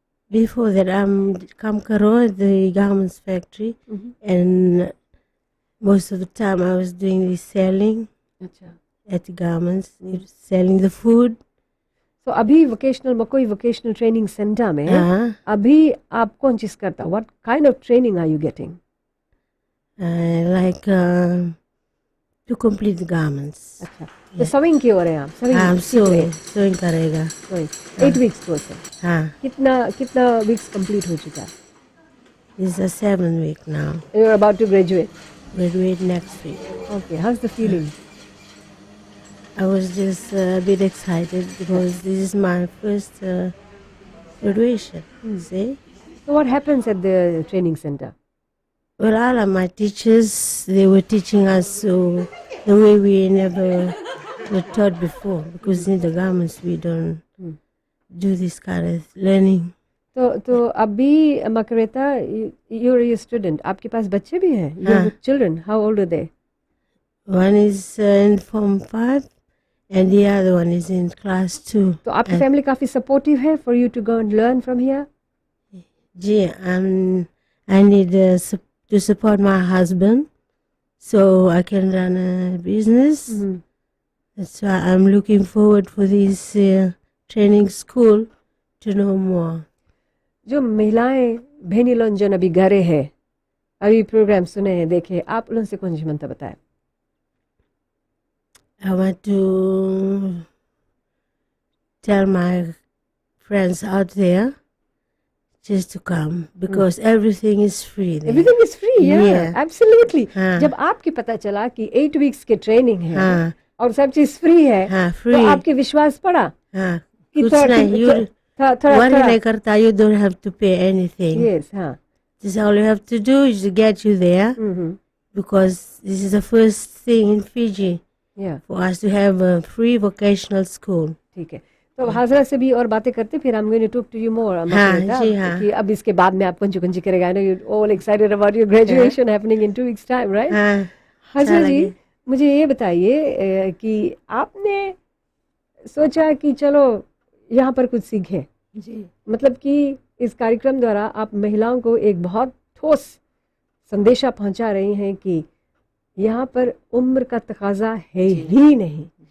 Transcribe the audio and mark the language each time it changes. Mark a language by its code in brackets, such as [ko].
[en] Before that, come karo at the garments factory, and most of the time I was doing the selling. [hi] अच्छा. [en] At the garments, selling the food. [hi] So अभी vocational मकोई vocational training centre में अभी आप कौन चीज करता? [en] What kind of training are you getting? Like to complete the garments. [hi] अच्छा. तो sewing की हो रहे हैं आप? sewing करेगा. 8 weeks कोर्स है. हाँ. कितना weeks complete हो चुका है? [en] It's a 7 week now. You're about to graduate. graduate next week. Okay, how's the feeling? I was just a bit excited because this is my first graduation. See? So what happens at the training center? Well, all of my teachers, they were teaching us so the way we never were taught before, because in the governments we don't do this kind of learning. [hi] तो अभी मकरेता, [en] you're a student, [hi] आपके पास बच्चे भी हैं? [en] Your children, how old are they? One is in Form 5 and the other one is in class 2. [hi] तो आपकी family काफी supportive है [en] for you to go and learn from here? Gee, I need to support my husband so I can run a business. That's why I'm looking forward for this training school to know more. [hi] जो महिलाएं बहनी लोग जो अभी घरे हैं, अभी programme सुने हैं, देखे, आप उनसे कौन सी मंत्र बताएं? [en] I want to tell my friends out there just to come because everything is free there. Everything is free, yeah. Absolutely. [hi] हाँ. जब आपके पता चला कि 8 weeks के ट्रेनिंग है हाँ. और सब चीज फ्री है, [en] free. [hi] तो आपके विश्वास पड़ा हाँ. कि कुछ नहीं, worry नहीं करता, [en] you don't have to pay anything. Yes, हाँ. Just all you have to do is to get you there because this is the first thing in Fiji for us to have a free vocational school. [hi] ठीक है, तो हाजरा से भी और बातें करते, फिर [en] I'm going to talk to you more. [hi] जी हाँ. कि अब इसके बाद में आप कंची करेगा. [en] I know you're all excited about your graduation happening in 2 weeks time, right? [hi] हाँ. हाजरा जी, मुझे ये बताइए कि आपने सोचा कि चलो यहाँ पर कुछ सीखें. जी. मतलब कि इस कार्यक्रम द्वारा आप महिलाओं को एक बहुत ठोस संदेशा पहुंचा रही हैं कि यहाँ पर उम्र का तकाजा है ही नहीं.